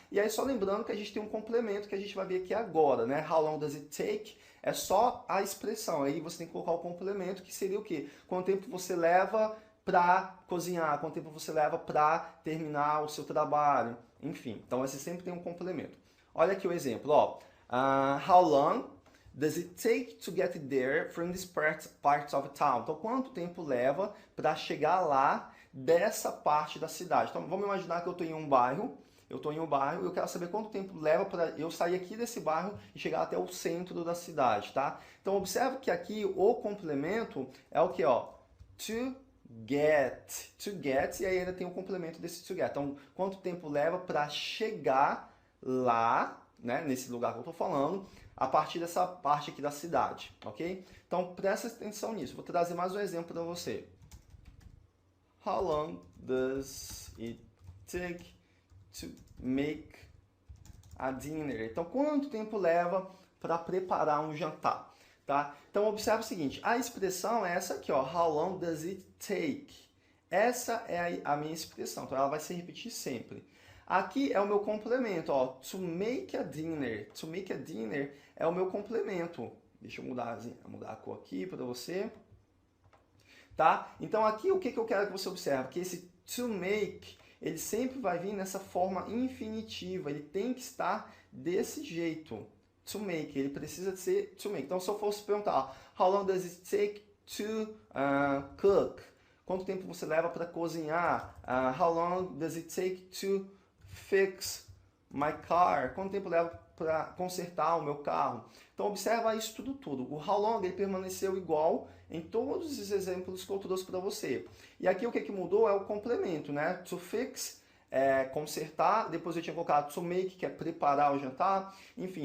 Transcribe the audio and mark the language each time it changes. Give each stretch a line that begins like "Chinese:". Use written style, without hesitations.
Portuguese: E aí só lembrando que a gente tem um complemento que a gente vai ver aqui agora, né?
English: How long does it take?
Portuguese: É só a expressão, aí você tem que colocar o complemento, que seria o quê? Quanto tempo você leva para cozinhar, quanto tempo você leva para terminar o seu trabalho, enfim. Então você sempre tem um complemento. Olha aqui o exemplo, ó.
English: How long does it take to get there from this part of town?
Portuguese: Então, quanto tempo leva para chegar lá dessa parte da cidade? Então, vamos imaginar que eu estou em um bairro, e eu quero saber quanto tempo leva para eu sair aqui desse bairro e chegar até o centro da cidade, tá? Então, observe que aqui o complemento é o que, ó? To get, e aí ainda tem o complemento desse to get. Então, quanto tempo leva para chegar lá, né, nesse lugar que eu estou falando, a partir dessa parte aqui da cidade, ok? Então, presta atenção nisso. Vou trazer mais um exemplo para você.
English: How long does it take to make a dinner?
Portuguese: Então, quanto tempo leva para preparar um jantar? Tá? Então, observe o seguinte, a expressão é essa aqui, ó,
English: how long does it take?
Portuguese: Essa é a minha expressão, então ela vai se repetir sempre. Aqui é o meu complemento, ó, to make a dinner. To make a dinner é o meu complemento. Deixa eu mudar a cor aqui para você. Tá? Então, aqui o que eu quero que você observe? Que esse to make, ele sempre vai vir nessa forma infinitiva, ele tem que estar desse jeito.
English: To make,
Portuguese: ele precisa ser
English: to make.
Portuguese: Então, se eu fosse perguntar,
English: how long does it take to cook?
Portuguese: Quanto tempo você leva para cozinhar?
English: How long does it take to fix my car?
Portuguese: Quanto tempo leva para consertar o meu carro? Então, observa isso tudo. O how long ele permaneceu igual em todos os exemplos que eu trouxe para você. E aqui o que mudou é o complemento, né? To fix, consertar, depois eu tinha colocado to make, que é preparar o jantar, enfim.